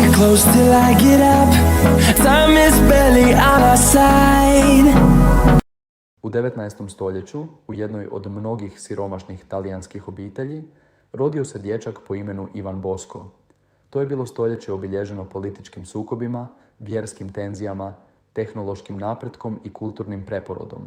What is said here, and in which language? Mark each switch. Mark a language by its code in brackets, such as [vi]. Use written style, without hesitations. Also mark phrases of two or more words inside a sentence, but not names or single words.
[en] close till I get up. Time is barely on our side. [hr] U 19. stoljeću, u jednoj od mnogih siromašnih talijanskih obitelji, rodio se dječak po imenu Ivan Bosco. To je bilo stoljeće obilježeno političkim sukobima, vjerskim tenzijama, tehnološkim napretkom i kulturnim preporodom.